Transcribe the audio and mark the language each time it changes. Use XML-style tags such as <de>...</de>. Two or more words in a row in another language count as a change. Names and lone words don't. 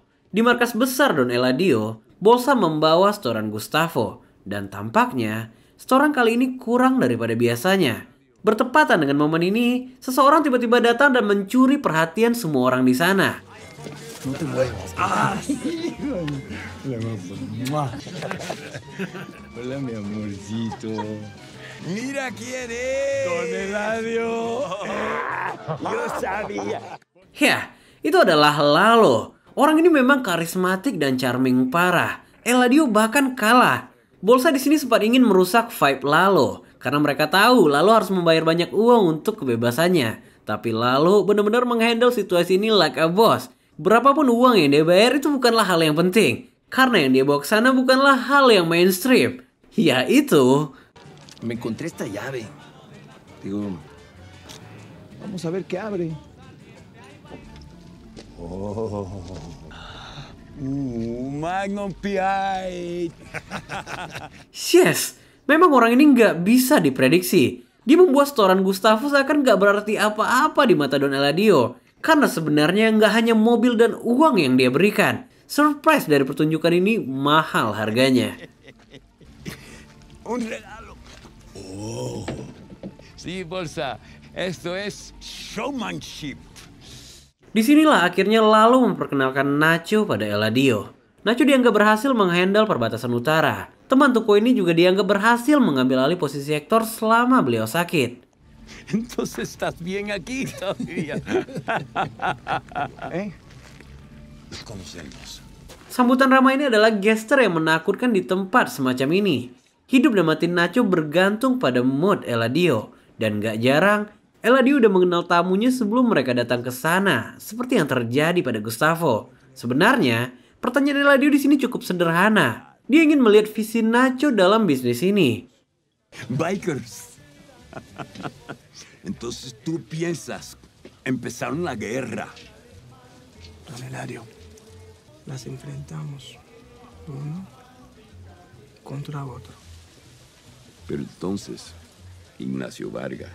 <id>Di markas besar Don Eladio, Bolsa membawa setoran Gustavo. Dan tampaknya, setoran kali ini kurang daripada biasanya. Bertepatan dengan momen ini, seseorang tiba-tiba datang dan mencuri perhatian semua orang di sana.</id> <es>Hola, mi amorcito. Mira quién es. Don Eladio. Yo sabía.</es> <id>Ya, itu adalah Lalo. Orang ini memang karismatik dan charming parah. Eladio bahkan kalah. Bolsa di sini sempat ingin merusak vibe Lalo. Karena mereka tahu Lalo harus membayar banyak uang untuk kebebasannya. Tapi Lalo benar-benar menghandle situasi ini</id> <en>like a boss.</en> <id>Berapapun uang yang dia bayar itu bukanlah hal yang penting. Karena yang dia bawa ke sana bukanlah hal yang mainstream. Yaitu...</id> <es>Me encontré esta llave. Digo, vamos a ver qué abre. Oh. Magnum PI.</es> <id>Yes, memang orang ini nggak bisa diprediksi. Dia membuat setoran Gustavo seakan nggak berarti apa-apa di mata Don Eladio. Karena sebenarnya nggak hanya mobil dan uang yang dia berikan. Surprise dari pertunjukan ini mahal harganya.</id> <es>Un regalo. Oh. Sí, Bolsa. Esto es showmanship.</es> <id>Disinilah akhirnya Lalo memperkenalkan Nacho pada Eladio. Nacho dianggap berhasil menghandle perbatasan utara. Teman Tuko ini juga dianggap berhasil mengambil alih posisi Hector selama beliau sakit.</id> <es>Entonces estás bien aquí todavía. Nos conocemos.</es> <id>Sambutan ramai ini adalah gestur yang menakutkan di tempat semacam ini. Hidup dan mati Nacho bergantung pada mood Eladio. Dan gak jarang, Eladio udah mengenal tamunya sebelum mereka datang ke sana, seperti yang terjadi pada Gustavo. Sebenarnya, pertanyaan Eladio di sini cukup sederhana. Dia ingin melihat visi Nacho dalam bisnis ini.</id> <es>Bikers. Entonces tú piensas empezar una guerra. Don Eladio, las enfrentamos uno contra otro. Pero entonces, Ignacio Vargas.</es>